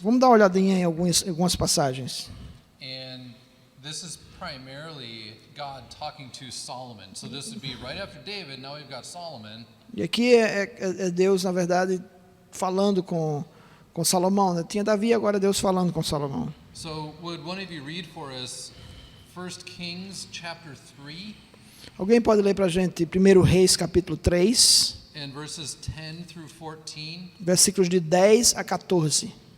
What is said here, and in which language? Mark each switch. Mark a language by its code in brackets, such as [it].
[pt] Vamos dar uma olhadinha em algumas passagens. [en] And this is primarily God talking to Solomon. So this would be right after David, now we've got Solomon. [pt] E aqui é Deus, na verdade, falando com Salomão, né? Tinha Davi, agora é Deus falando com Salomão. [en] So would one of you read for us 1 Kings chapter 3 [pt] Alguém pode ler para a gente 1 Reis capítulo 3, [en] and verses 10 through 14? [pt] versículos de 10 a 14.